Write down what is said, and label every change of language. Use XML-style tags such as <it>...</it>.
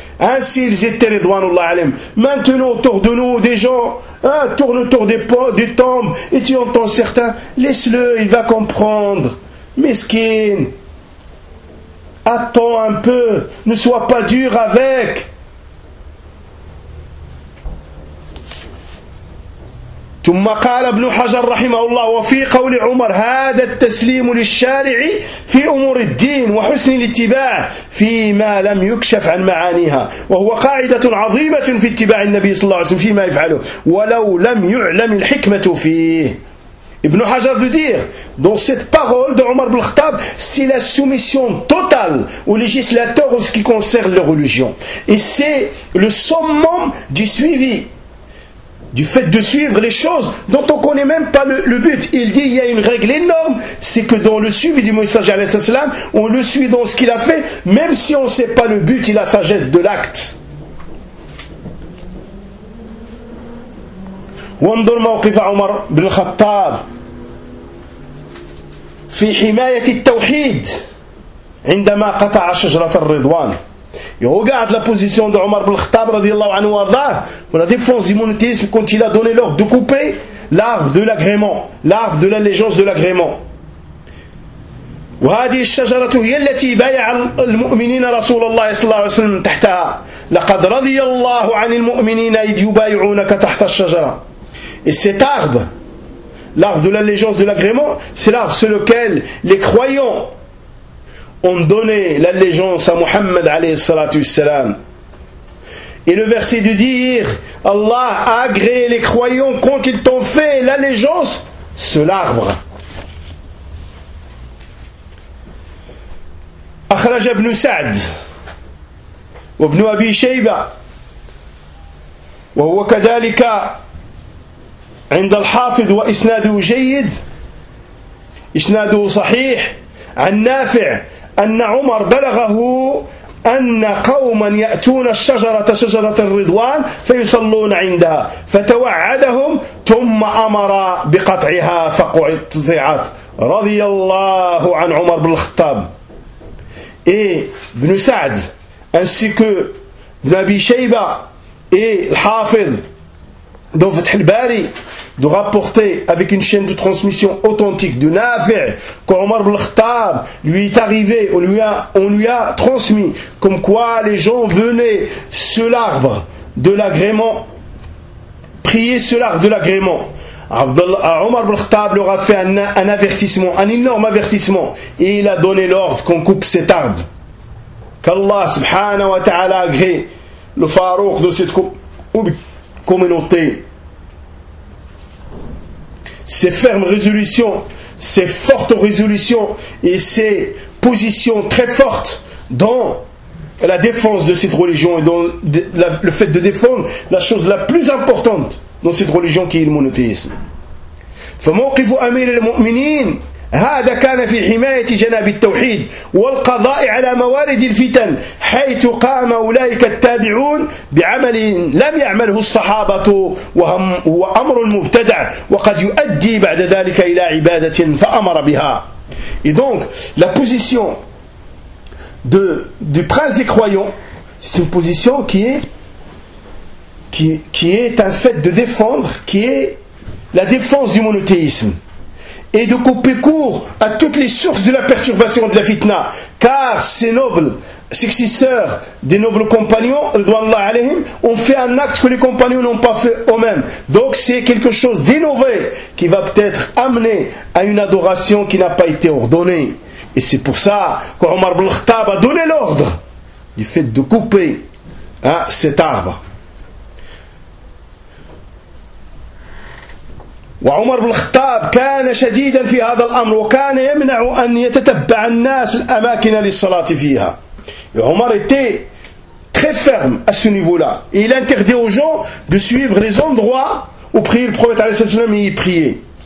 <fr>Ainsi ils étaient ridwanullah alayhim. Maintenant autour de nous des gens tournent autour des tombes et tu entends certains, laisse-le, il va comprendre. Miskin, attends un peu, ne sois pas dur avec.</fr> <ar>ثم قال ابن حجر رحمه الله وفي قول عمر هذا التسليم للشارع في أمور الدين وحسن الاتباع فيما لم يكشف عن معانيها وهو قاعدة عظيمة في اتباع النبي صلى الله عليه وسلم فيما يفعله ولو لم يعلم الحكمة فيه.</ar> <fr>ابن حجر veut dire dans cette parole de Omar ibn Khattab, c'est la soumission totale au législateur en ce qui concerne la religion, et c'est le summum du suivi, du fait de suivre les choses dont on ne connaît même pas le but. Il dit, il y a une règle énorme, c'est que dans le suivi du messager alayhi salam, on le suit dans ce qu'il a fait, même si on ne sait pas le but et la sagesse de l'acte.</fr> <ar>وانظر موقف عمر بن الخطاب في حماية التوحيد عندما قطع شجرة الرضوان.</ar> <fr>Et regarde la position de Omar ibn Khattab radiallahu anhu arda, pour la défense du monothéisme quand il a donné l'ordre de couper l'arbre de l'agrément, l'arbre de l'allégeance de l'agrément.</fr> <ar>وهذه الشجرة هي التي بايع المؤمنين رسول الله صلى الله عليه وسلم تحتها. لقد رضي الله عن المؤمنين إذ يبايعونك تحت الشجرة.</ar> <fr>Et cet arbre, l'arbre de l'allégeance de l'agrément, c'est l'arbre sur lequel les croyants ont donné l'allégeance à Muhammad alayhi salatu wassalam. Et le verset de dire, Allah a agréé les croyants quand ils t'ont fait l'allégeance, c'est l'arbre.</fr> <ar>Akhraj ibn Sa'd, ibn Abi Shayba, wa huwa kadhalika عند الحافظ وإسناده جيد إسناده صحيح عن نافع أن عمر بلغه أن قوما يأتون الشجرة شجرة الرضوان فيصلون عندها فتوعدهم ثم أمر بقطعها فقطعت رضي الله عن عمر بن الخطاب.</ar> <fr>إيه بن سعد ainsi que بن أبي شيبة الحافظ dans Fath al-Bari, de rapporter avec une chaîne de transmission authentique de Nafi' qu'Omar ibn Khattab lui est arrivé, on lui a transmis comme quoi les gens venaient sur l'arbre de l'agrément, prier sur l'arbre de l'agrément. Omar ibn Khattab leur a fait un avertissement, un énorme avertissement, et il a donné l'ordre qu'on coupe cet arbre. Qu'Allah subhanahu wa ta'ala agrée le Farouk de cette coupe. Communauté, ces fermes résolutions, ces fortes résolutions et ces positions très fortes dans la défense de cette religion et dans le fait de défendre la chose la plus importante dans cette religion qui est le monothéisme.</fr> <ar>فموقف أمير المؤمنين هذا كان في حماية جناب التوحيد والقضاء على موارد الفتن حيث قام أولئك التابعون بعمل لم يعمله الصحابة وهو أمر مبتدع وقد يؤدي بعد ذلك إلى عبادة فأمر بها.</ar> <fr>Et donc la position du prince des croyants, c'est une position qui est un fait de défendre, qui est la défense du monothéisme et de couper court à toutes les sources de la perturbation de la fitna, car ces nobles successeurs des nobles compagnons, Ridwanullah alayhim, ont fait un acte que les compagnons n'ont pas fait eux-mêmes. Donc c'est quelque chose d'innové qui va peut-être amener à une adoration qui n'a pas été ordonnée. Et c'est pour ça qu'Omar ibn Khattab a donné l'ordre du fait de couper cet arbre.</fr> <ar>وعمر بن الخطاب كان شديدا في هذا الأمر وكان يمنع أن يتتبع الناس الأماكن للصلاة فيها.</ar> <fr>عمر était très ferme à ce niveau-là. Il interdit aux gens de suivre les endroits où priait le prophète</fr> <ar>عليه الصلاة والسلام</ar> <fr>et y priait.</fr>